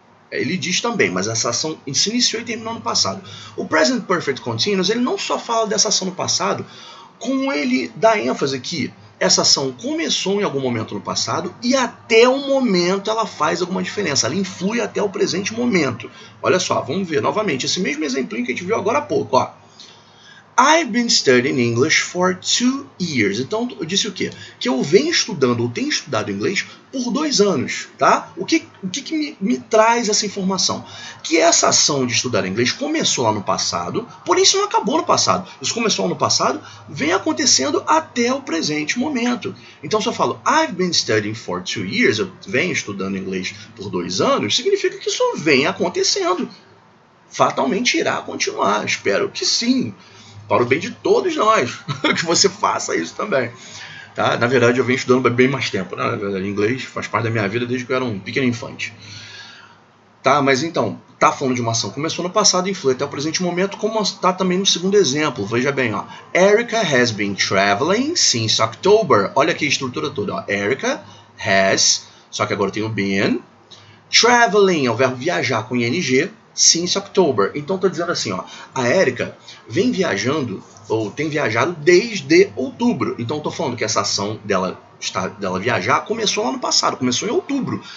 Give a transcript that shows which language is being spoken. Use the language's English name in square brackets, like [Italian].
[Portuguese] ele diz também, mas essa ação se iniciou e terminou no passado. O Present Perfect Continuous, ele não só fala dessa ação no passado, como ele dá ênfase que essa ação começou em algum momento no passado e até o momento ela faz alguma diferença, ela influi até o presente momento. Olha só, vamos ver novamente esse mesmo exemplinho que a gente viu agora há pouco, ó. [English] I've been studying English for 2 years. [Portuguese] Então, eu disse o quê? Que eu venho estudando, ou tenho estudado inglês por 2 anos, tá? O que me traz essa informação? Que essa ação de estudar inglês começou lá no passado, porém isso não acabou no passado. Isso começou lá no passado, vem acontecendo até o presente momento. Então, se eu falo [English] I've been studying for 2 years, [Portuguese] eu venho estudando inglês por 2 anos, significa que isso vem acontecendo. Fatalmente irá continuar, espero que sim. Para o bem de todos nós, que você faça isso também. Tá? Na verdade, eu venho estudando bem mais tempo. Né? Na verdade, inglês faz parte da minha vida desde que eu era um pequeno infante. Tá? Mas então, tá falando de uma ação que começou no passado e influi até o presente momento, como está também no segundo exemplo. Veja bem, ó. [English] Erica has been traveling since October. [Portuguese] Olha aqui a estrutura toda. Ó. Erica has, só que agora tem o been. Traveling é o verbo viajar com ing. [English] Since October. [Portuguese] Então estou dizendo assim, ó, a Erica vem viajando, ou tem viajado desde outubro. Então estou falando que essa ação dela viajar começou lá no passado, começou em outubro.